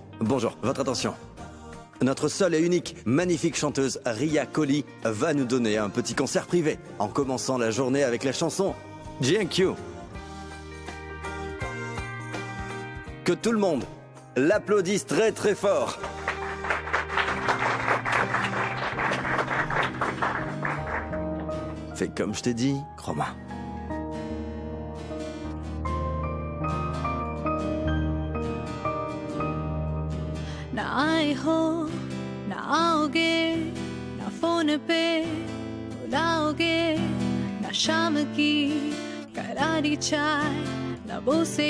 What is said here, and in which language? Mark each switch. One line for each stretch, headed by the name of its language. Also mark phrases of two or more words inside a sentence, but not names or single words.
French: Bonjour, votre attention. Notre seule et unique, magnifique chanteuse Ria Collie va nous donner un petit concert privé en commençant la journée avec la chanson JNQ. Que tout le monde l'applaudisse très très fort. Fais comme je t'ai dit, crois-moi.
Hindi: ना आए हो ना आओगे ना फोन पे बुलाओगे ना शाम की करारी चाय लबों से